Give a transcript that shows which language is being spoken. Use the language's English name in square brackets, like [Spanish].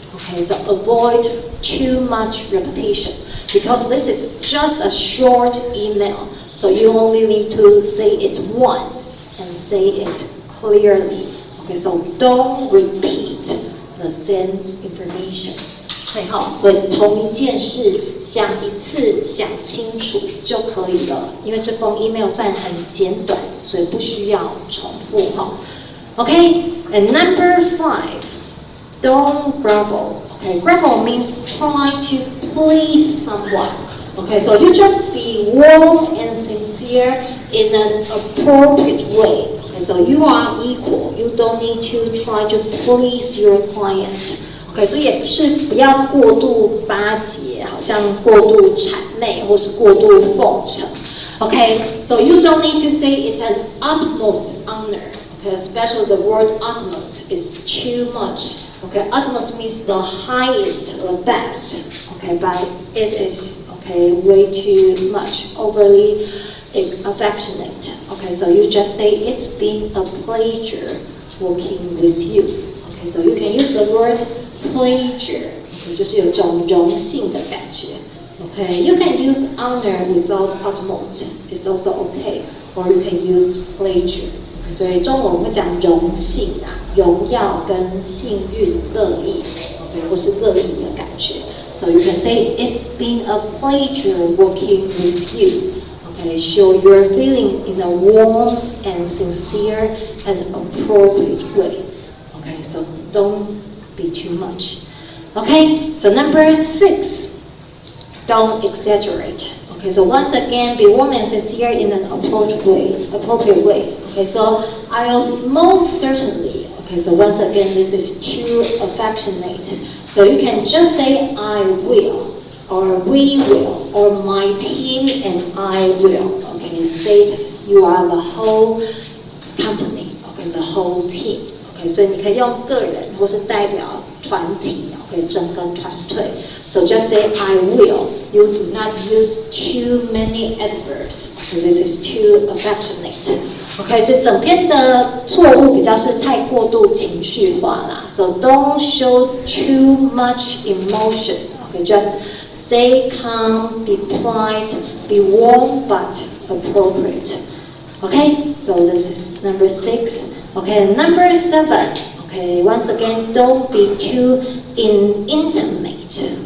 [English] Okay, so avoid too much repetition because this is just a short email, so you only need to say it once and say it clearly. Okay, so don't repeat the same information. [Chinese] 对哈，所以同一件事讲一次讲清楚就可以了，因为这封 email 算很简短，所以不需要重复哈。 [English] Okay, and number 5, don't grovel. Okay, grovel means try to please someone. Okay, so you just be warm and sincere in an appropriate way. Okay, so you are equal. You don't need to try to please your client. [Chinese] Okay, 所以也是不要过度巴结，好像过度谄媚或是过度奉承。 [English] Okay, so you don't need to say it's an utmost honor. Okay, especially the word utmost is too much. Okay, utmost means the highest, the best. Okay, but it is okay way too much, overly affectionate. Okay, so you just say it's been a pleasure working with you. Okay, so you can use the word pleasure. [Chinese] Okay, 就是有种荣幸的感觉。 [English] Okay, you can use honor without utmost. It's also okay, or you can use pleasure. [Chinese] 所以中文会讲荣幸啊，荣耀跟幸运、乐意 ，OK， 或是乐意的感觉。 [English] So you can say it's been a pleasure working with you. Okay, show your feeling in a warm and sincere and appropriate way. Okay, so don't be too much. Okay, so number 6, don't exaggerate. Okay, so once again, be warm and sincere in an appropriate way. Okay, so I'll most certainly. Okay, so once again, this is too affectionate. So you can just say I will, or we will, or my team and I will. Okay, state you are the whole company. Okay, the whole team. [Chinese] Okay, 所以你可以用个人或是代表团体。 [English] Okay, [Chinese] 整个团队。 [English] So just say I will. You do not use too many adverbs. Okay, this is too affectionate. [Chinese] OK， 所以整篇的错误比较是太过度情绪化啦。 [English] So don't show too much emotion. OK, just stay calm, be polite, be warm but appropriate. OK, so this is number 6. OK, number 7. OK, once again, don't be too intimate.